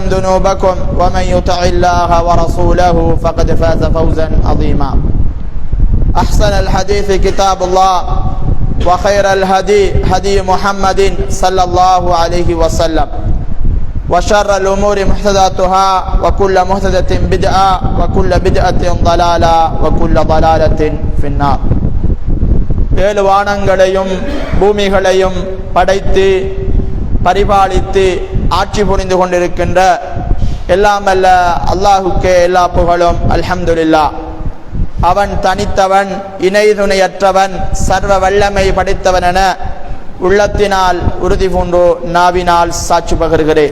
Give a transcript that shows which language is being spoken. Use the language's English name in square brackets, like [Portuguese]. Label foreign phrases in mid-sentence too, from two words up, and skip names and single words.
[Arabic] ذنوبكم ومن يطع الله ورسوله فقد فاز فوزا عظيما أحسن الحديث كتاب الله وخير الهدي هدي محمد صلى الله عليه وسلم وشر الأمور محدثاتها وكل محدثة بدعة وكل بدعة ضلالة وكل ضلالة في النار [Tamil] ஏழு வானங்களையும் பூமிகளையும் படைத்து பரிபாலித்து ஆட்சி புரிந்து கொண்டிருக்கின்ற எல்லாம் அல்ல அல்லாஹுக்கே எல்லா புகழும் அல்ஹம்துலில்லாஹ். அவன் தனித்தவன், இணை துணையற்றவன், சர்வ வல்லமை படைத்தவன் என உள்ளத்தினால் உறுதி பூண்டு நாவினால் சாட்சி பகர்கிறேன்.